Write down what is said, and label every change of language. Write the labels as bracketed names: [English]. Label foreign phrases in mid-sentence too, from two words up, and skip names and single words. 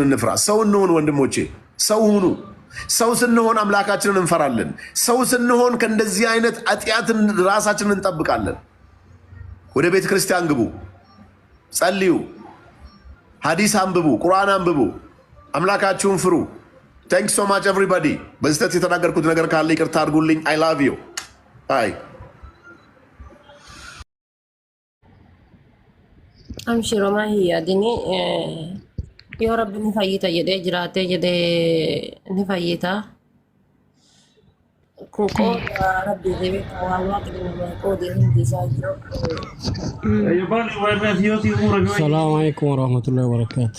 [Amharic] እንፍራ። ሰው እንሆን ወንድሞቼ፣ ሰው ሁኑ። ሰው ስንሆን አምላካችንን እንፈራለን። ሰው ስንሆን ከእንደዚህ አይነት ኃጢአትን ራሳችንን እንጠብቃለን። ወደ ቤተ ክርስቲያን ግቡ፣ ጸልዩ፣ ሐዲስ አንብቡ፣ ቁርአን አንብቡ፣ አምላካችሁን ፍሩ። [English] thank so much everybody። [Amharic] በስህተት የተናገርኩት ነገር ካለ ይቅርታ አድርጉልኝ። [English] I love you bye። [Oromo] አምሽሮ ማሂ አዲኒ yoo rabbi ni fayyita jedhee jiraatee jedhee ni fayyita. Kun qooda rabbi deebee waan waaqni qoodee hundi isaa jiru. [Arabic] السلام عليكم ورحمة الله وبركاته.